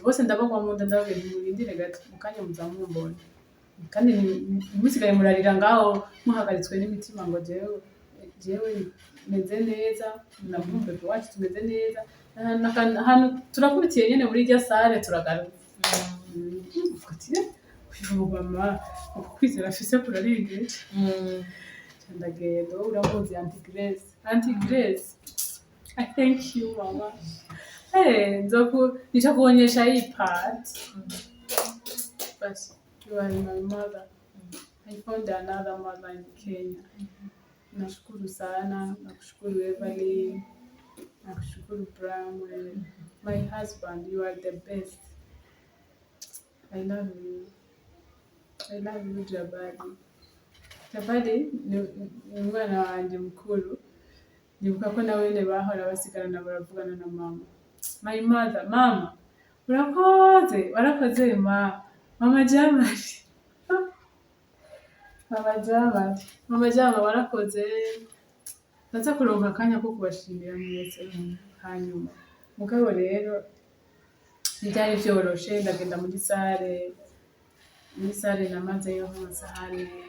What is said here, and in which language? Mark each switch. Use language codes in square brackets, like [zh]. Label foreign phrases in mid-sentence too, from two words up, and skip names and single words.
[rn] bose ndabagwa mu nda ndababwira ntimurindire gato mu kanya muzamumbona kandi ntimusigaye murarira ngaho muhagaritswe n'imitima ngo jewe meze neza namwumve ko wacu tumeze neza ahantu turakurikiye nyene muri irya sare turagaruka mama ukwizera afise kurarengeje ndagenda uramuzi anti-grace [en] I thank you mama [sw] nicha kuonyesha hii part [en] but you are my mother I found another mother in Kenya [sw] nashukuru sana nakushukuru Evelyn nakushukuru Bramwell [en] my husband you are the best I love you [rn] Jabadi ni umwana wanje mukuru ndibuka ko nawene bahora basigarana baravugana na mama [en] my mother [rn] mama urakoze warakoze mama Jamali mama Jamali warakoze ndaza kuronka akanya ko kubashimira mwese hanyuma mugabo rero ntibyari byoroshe ndagenda muri sare muri sare namazeyo nk'amasahani